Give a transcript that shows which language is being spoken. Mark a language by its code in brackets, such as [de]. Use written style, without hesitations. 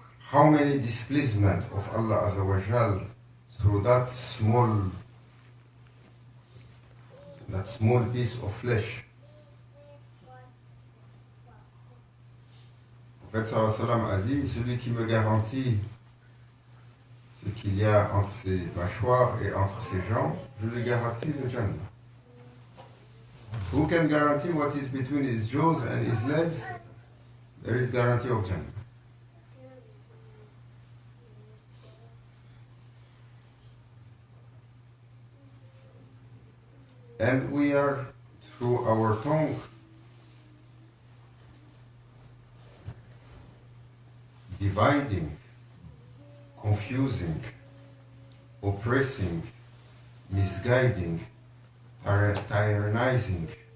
[en] How many displeasement of Allah Azza wa Jal through that small that small piece of flesh. [fr] Le prophète sallallahu alayhi wa sallam a dit, celui qui me garantit ce qu'il y a entre ses mâchoires et entre ses jambes, je lui garantis le Jannah. [en] Who can guarantee what is between his jaws and his legs? There is guarantee of Jannah. And we are, through our tongue, dividing, confusing, oppressing, misguiding, tyrannizing.